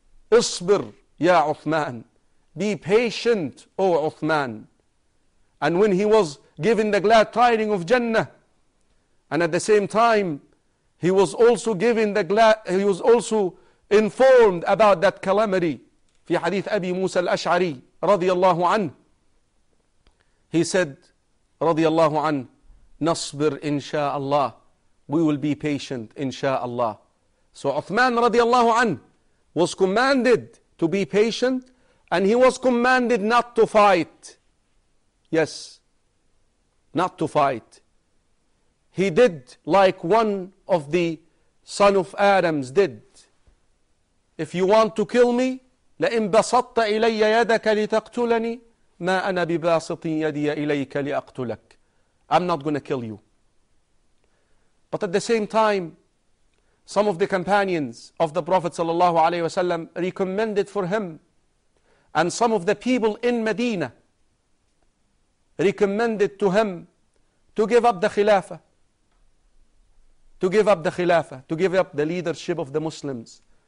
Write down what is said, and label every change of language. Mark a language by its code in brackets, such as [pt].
[ar] Isbir, Ya Uthman. [en] Be patient, O Uthman. And when he was given the glad tiding of Jannah, and at the same time, he was also given the glad, he was also informed about that calamity. [ar] في حديث أبي موسى الأشعري رضي الله عنه. [en] He said, [ar] رضي الله عنه, نصبر إن شاء الله. [en] We will be patient, [ar] إن شاء الله. [en] So Uthman رضي الله عنه was commanded to be patient, and he was commanded not to fight. Yes, not to fight. He did like one of the son of Adams did. If you want to kill me, [ar] لَإِنْ بَسَطَّ إِلَيَّ يَدَكَ لِتَقْتُلَنِي مَا أَنَا بِبَاسِطٍ يَدِيَ إِلَيْكَ لِأَقْتُلَكَ. [en] I'm not going to kill you. But at the same time, some of the companions of the Prophet [ar] sallallahu alayhi wasallam [en] recommended for him, and some of the people in Medina recommended to him to give up the khilafah, to give up the leadership of the Muslims.